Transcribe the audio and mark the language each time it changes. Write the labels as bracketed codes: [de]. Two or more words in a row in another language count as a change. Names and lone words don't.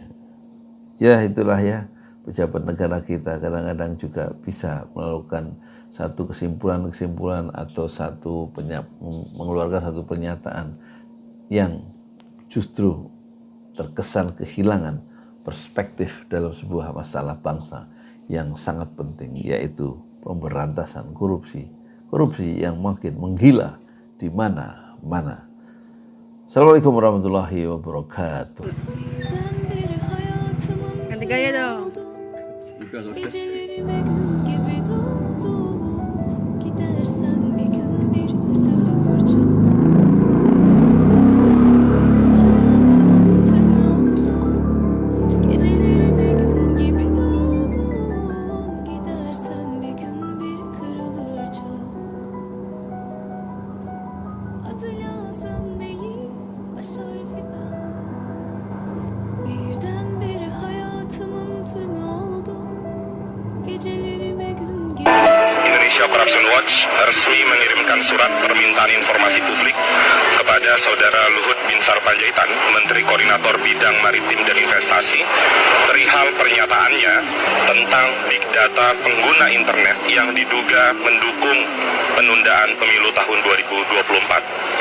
[id] Ya itulah ya, pejabat negara kita kadang-kadang juga bisa melakukan satu kesimpulan atau mengeluarkan satu pernyataan yang justru terkesan kehilangan perspektif dalam sebuah masalah bangsa yang sangat penting, yaitu pemberantasan korupsi yang makin menggila di mana-mana. [ar] السلام عليكم ورحمة الله وبركاته. [id] Ganti gaya dong. [tr] Gecelerime gün gibi doğdu. Gidersen bir gün bir üzülür çok. Hayatımın tümü oldu. Gecelerime gün gibi doğdu. Gidersen bir gün bir kırılır çok. Adı lazım değil, başar filan. Birdenbire hayatımın tümü oldu. Geceleri [id] Corruption Watch resmi mengirimkan surat permintaan informasi publik kepada Saudara Luhut Binsar Panjaitan, Menteri Koordinator Bidang Maritim dan Investasi, perihal pernyataannya tentang [en] big data [id] pengguna internet yang diduga mendukung penundaan pemilu tahun 2024.